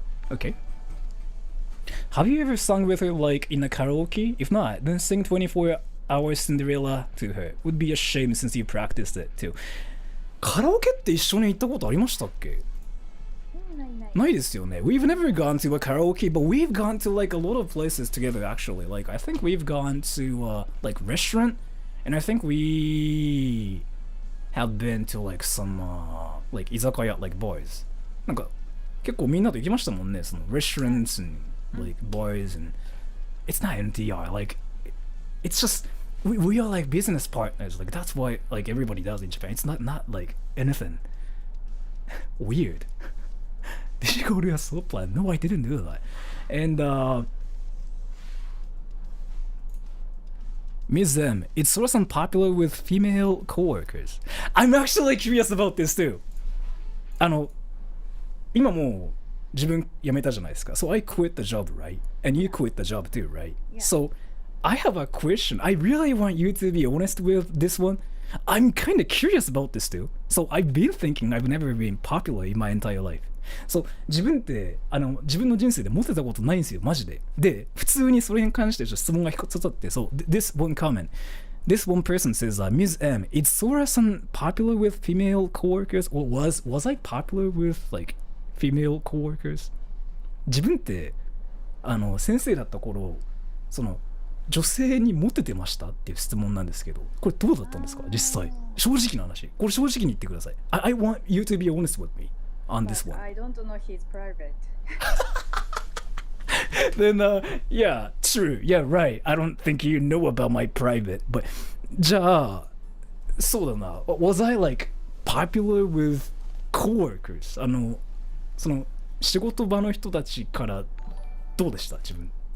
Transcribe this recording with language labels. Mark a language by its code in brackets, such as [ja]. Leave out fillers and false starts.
[en] Okay. Have you ever sung with her like in a karaoke? If not, then sing 24 Hours Cinderella to her. Would be a shame since you practiced it too. [ja] カラオケって一緒に行ったことありましたっけ？ないですよね。 [en] We've never gone to a karaoke, but we've gone to like a lot of places together actually. Like I think we've gone to like restaurant, and I think we have been to like some like 居酒屋 like bars. [ja] なんか結構みんなと行きましたもんね。 [en] その restaurants and like bars, and it's not NTR. Like it's just we are like business partners. Like that's why like everybody does in Japan. It's not like anything weird. Did you go to a soap plan? No, I didn't do that. And Ms. M, it's sort of popular with female coworkers. I'm actually curious about this too. [ja] 今もう自分辞めたじゃないですか。 [en] So I quit the job, right? And you quit the job too, right? Yeah. So I have a question. I really want you to be honest with this one. I'm kind of curious about this too. So I've been thinking I've never been popular in my entire life. [ja] So 自分って自分の人生でモテたことないんですよ、マジで。で、普通にそれに関して質問が一つあって、 [en] So this one comment. This one person says, Ms. M, is Sora-san popular with female coworkers? Or was I popular with like female coworkers? [ja] 自分って先生だった頃、その女性にモテてましたっていう質問なんですけど、これどうだったんですか実際？正直な話。これ正直に言ってください。 [en] I want you to be honest with me on this one. I don't know his private. Then yeah, true. Yeah, right. I don't think you know about my private. [ja] But じゃあそうだな。 [en] Was I like popular with coworkers? [ja] その仕事場の人たちからどうでした自分？